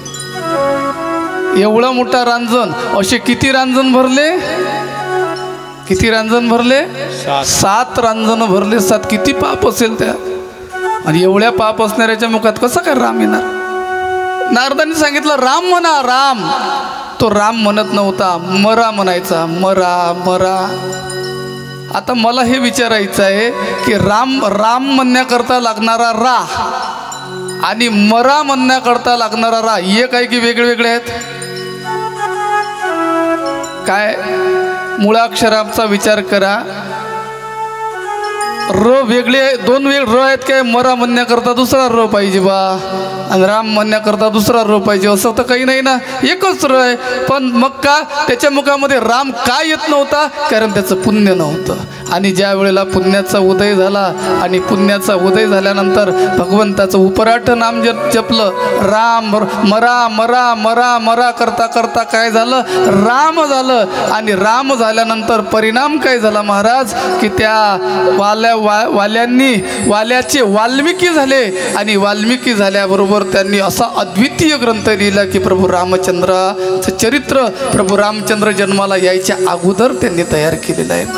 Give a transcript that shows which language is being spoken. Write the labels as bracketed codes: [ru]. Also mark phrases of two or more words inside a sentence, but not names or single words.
[mr] एवढा मोठा रांजण. असे किती रांजण भरले? किती रांजण भरले? 7 रांजण भरले. 7. किती पाप असेल त्या? आणि एवढ्या पाप असणाऱ्याच्या मुखात कसं काय राम येणार? नारदांनी सांगितलं राम म्हणा, राम. तो राम म्हणत नव्हता, मरा म्हणायचा. मरा मरा. आता मला हे विचारायचं आहे की राम म्हणण्याकरता लागणारा रा आणि मरा म्हणण्याकरता लागणारा रा एक आहे की वेगळे वेगळे आहेत? काय? मुळाक्षराचा विचार करा. र वेगळे, 2 वेगळे र आहेत काय? मरा म्हणण्याकरता दुसरा र पाहिजे बा, आणि राम म्हणण्याकरता दुसरा र पाहिजे, असं तर काही नाही ना, एकच र आहे. पण मग का त्याच्या मुखामध्ये राम का येत नव्हता? कारण त्याचं पुण्य नव्हतं. आणि ज्या वेळेला पुण्याचा उदय झाला आणि पुण्याचा उदय झाल्यानंतर भगवंताचं उपराठ नाम जपलं, राम. मरा मरा मरा मरा करता करता काय झालं? राम झालं. आणि राम झाल्यानंतर परिणाम काय झाला महाराज? की त्या वाल्याचे वाल्मिकी झाले आणि वाल्मिकी झाल्याबरोबर त्यांनी असा अद्वितीय ग्रंथ लिहिला की प्रभू रामचंद्राचं चरित्र, प्रभू रामचंद्र जन्माला यायच्या अगोदर त्यांनी तयार केलेलं आहे.